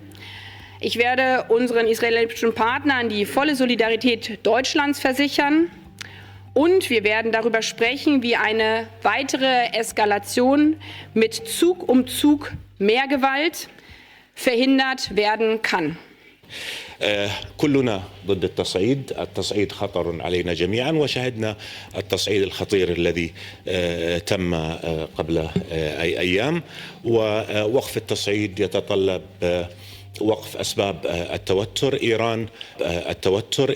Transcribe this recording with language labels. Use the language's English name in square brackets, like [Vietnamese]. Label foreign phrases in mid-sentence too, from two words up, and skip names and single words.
[German] Ich werde unseren israelischen Partnern die volle Solidarität Deutschlands versichern. Und wir werden darüber sprechen, wie eine weitere Eskalation mit Zug um Zug mehr Gewalt verhindert werden kann. [Arabic] كلنا ضد التصعيد. التصعيد خطر علينا جميعا وشهدنا التصعيد الخطير الذي تم قبل أيام ووقف التصعيد يتطلب وقف أسباب التوتر.